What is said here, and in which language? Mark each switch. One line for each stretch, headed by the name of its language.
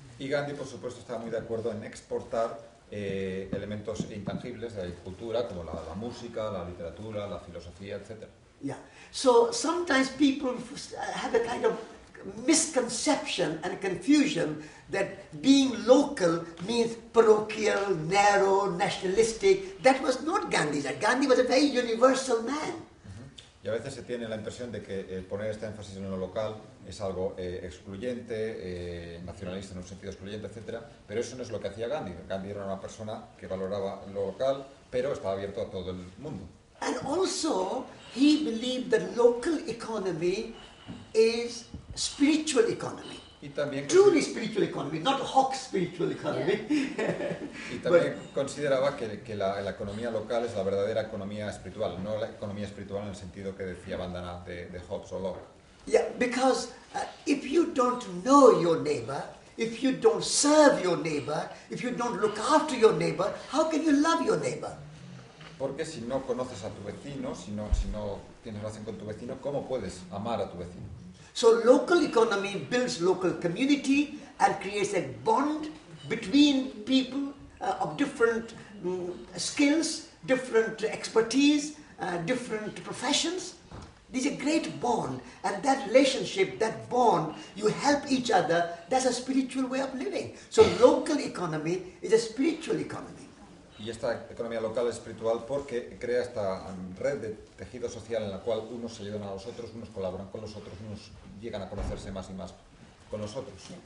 Spanish: Y Gandhi, por supuesto, estaba muy de acuerdo en exportar elementos intangibles de la cultura, como la música, la literatura, la filosofía, etc.
English: Yeah. So sometimes people have a kind of misconception and confusion that being local means parochial, narrow, nationalistic. That was not Gandhi's. Gandhi was a very universal man.
Spanish: Y a veces se tiene la impresión de que poner este énfasis en lo local es algo excluyente, nacionalista en un sentido excluyente, etc. Pero eso no es lo que hacía Gandhi. Gandhi era una persona que valoraba lo local, pero estaba abierto a todo el mundo.
English: And also, he believed that local economy is spiritual economy.
Spanish: Y también
English: Truly spiritual economy, not Hawke's spiritual economy.
Spanish: Y también consideraba que la economía local es la verdadera economía espiritual, no la economía espiritual en el sentido que decía Vandana de Hobbes o Locke.
English: Yeah, because if you don't know your neighbor, if you don't serve your neighbor, if you don't look after your neighbor, how can you love your neighbor?
Spanish: Porque si no conoces a tu vecino, si no tienes relación con tu vecino, ¿cómo puedes amar a tu vecino?
English: So local economy builds local community and creates a bond between people of different skills, different expertise, different professions. There's a great bond, and that relationship, that bond, you help each other, that's a spiritual way of living. So local economy is a spiritual economy.
Spanish: Y esta economía local es espiritual porque crea esta red de tejido social en la cual unos se ayudan a los otros, unos colaboran con los otros, unos llegan a conocerse más y más con los otros.